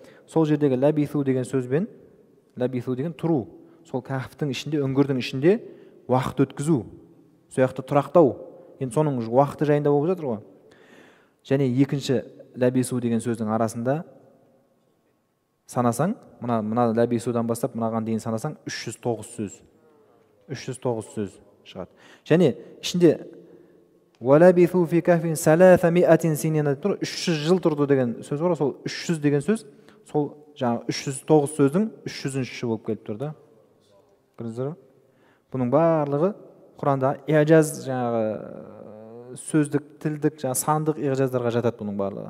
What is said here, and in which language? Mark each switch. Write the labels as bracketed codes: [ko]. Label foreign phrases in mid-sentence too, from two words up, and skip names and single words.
[kk] Сол жердегі лабису деген сөзбен, лабису деген тұру, сол кәхфтің ішінде, үңгірдің ішінде уақыт өткізу, сол жақта тұрақтау. Енді соның уақыты жайында болып жатыр ғой. Және екінші лабису деген сөздің арасында санасаң, мына ләбисудан бастап мынаған дейін санасаң 309 сөз. 309 сөз шығады. Және ішінде [ar] وَلَبِثُوا فِي كَهْفٍ 300 سِنِينَ [kk] деп тұр. 300 жыл тұрды деген сөз бар. Сол 300 деген сөз, сол жаңа 309 сөздің 300-ші болып келіп тұр да. Көрдіңіздер? Бұның барлығы Құранда иъжаз, жаңағы сөздік, тілдік, жаңа сандық иъжаздарға жатады бұның барлығы.